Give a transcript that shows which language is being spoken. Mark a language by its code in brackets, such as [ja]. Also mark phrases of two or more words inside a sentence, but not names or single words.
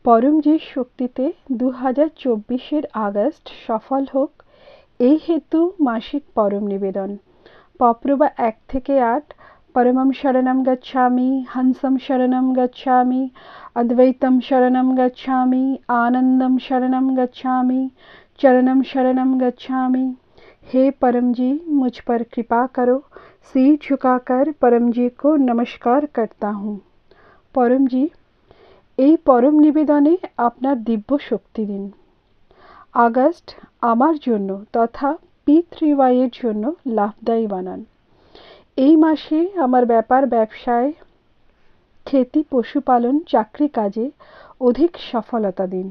[bn] পরমজির শক্তিতে 2024-এর আগস্ট সফল হোক এই হেতু মাসিক পরম নিবেদন। পপ্রভা 1 থেকে 8। [sa] परमं शरणं गच्छामि, हंसं शरणं गच्छामि, अद्वैतं शरणं गच्छामि, आनंदम शरणं गच्छामि, चरणम शरणं गच्छामि। [hi] हे परम जी, मुझ पर कृपा करो। सिर झुकाकर परम जी को नमस्कार करता हूँ। परम जी, [bn] এই পরম নিবেদনে আপনার দিব্য শক্তি দিন। আগস্ট আমার জন্য তথা P3Y এর জন্য লাভদায়ী বানান। এই মাসে আমার ব্যাপার ব্যবসায়, खेती পশুপালন, চাকরি কাজে অধিক সফলতা দিন।